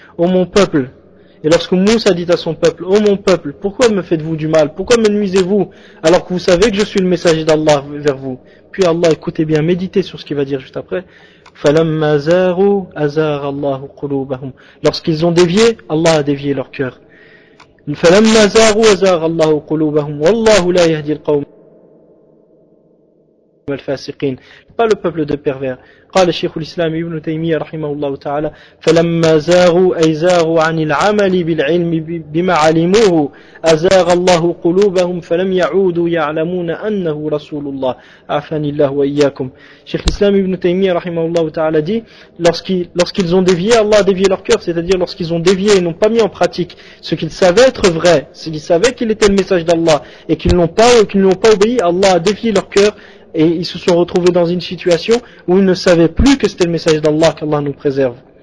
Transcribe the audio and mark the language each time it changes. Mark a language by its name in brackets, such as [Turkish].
[French] Ô mon peuple, et lorsque Moussa dit à son peuple: ô mon peuple, pourquoi me faites-vous du mal, pourquoi me nuisez-vous alors que vous savez que je suis le messager d'Allah vers vous? Puis Allah, écoutez bien, méditez sur ce qu'il va dire juste après: [Arabic] falamma zaru azara Allah qulubahum. [French] Lorsqu'ils ont dévié, Allah a dévié leur cœur. [Arabic] فلما زاغوا زاغ الله قلوبهم والله لا يهدي القوم الفاسقين. [French] Pas le peuple de pervers. [Arabic] قال الشيخ الإسلام ابن تيمية رحمه الله تعالى: فلما زاغوا أي زاغوا عن العمل بالعلم بما علموه أزاغ الله قلوبهم فلم يعودوا يعلمون أنه رسول الله. عافاني الله وإياكم. الشيخ الإسلام ابن تيمية رحمه الله تعالى [French] dit: lorsqu'ils ont dévié, Allah a dévié leur cœur, c'est-à-dire lorsqu'ils ont dévié et n'ont pas mis en pratique ce qu'ils savaient être vrai, c'est qu'ils savaient qu'il était le message d'Allah et qu'ils ne l'ont pas obéi, Allah a dévié leur cœur et ils se sont retrouvés dans une situation où ils ne savaient plus que c'était le message d'Allah, qu'Allah nous préserve.